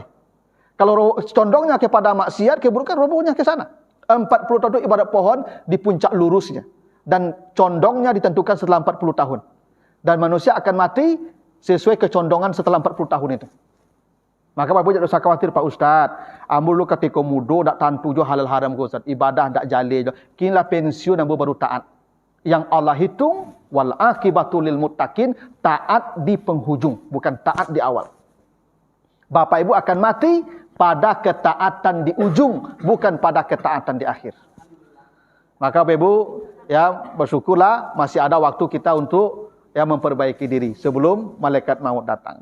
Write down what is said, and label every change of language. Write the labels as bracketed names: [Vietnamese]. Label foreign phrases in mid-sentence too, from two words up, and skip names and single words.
[Indonesian] Kalau condongnya kepada maksiat, keburukan, robohnya ke sana. 40 tahun itu ibarat pohon di puncak lurusnya. Dan condongnya ditentukan setelah 40 tahun. Dan manusia akan mati sesuai kecondongan setelah 40 tahun itu. Maka Bapak Ibu jangan usah khawatir Pak Ustaz. [Minangkabau] Ambil lu ketika muda tak tantu jo halal haram ko Ustaz. Ibadah tak jale jo. Kinilah pensiun ambil baru taat. [Indonesian] Yang Allah hitung [Arabic] والعاقبة للمتقين, [Indonesian] taat di penghujung, bukan taat di awal. Bapak Ibu akan mati pada ketaatan di ujung, bukan pada ketaatan di akhir. Maka Bapak Ibu ya bersyukurlah masih ada waktu kita untuk ya memperbaiki diri sebelum malaikat maut datang.